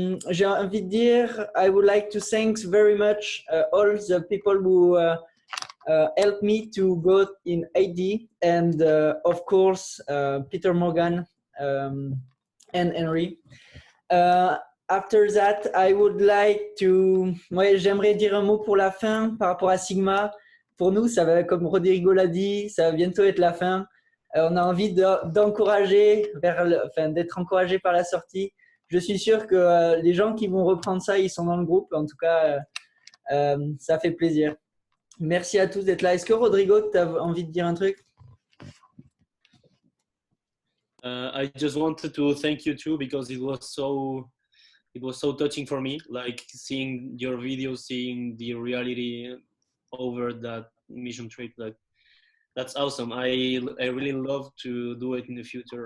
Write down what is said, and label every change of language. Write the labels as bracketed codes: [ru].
[fr] J'ai envie de dire, [en] I would like to thank very much all the people who helped me to go in AD, and of course Peter Morgan and Henry. After that, I would like to... [fr] Ouais, j'aimerais dire un mot pour la fin par rapport à Sigma. Pour nous, ça va, comme Rodrigo l'a dit, ça va bientôt être la fin. On a envie d'encourager, d'être encouragé par la sortie. Je suis sûr que les gens qui vont reprendre ça, ils sont dans le groupe. En tout cas, ça fait plaisir. Merci à tous d'être là. Est-ce que Rodrigo, tu as envie de dire un truc? [en] I just wanted to thank you too, because it was so touching for me, like seeing your videos, seeing the reality over that mission trip. Like, that's awesome. I really love to do it in the future.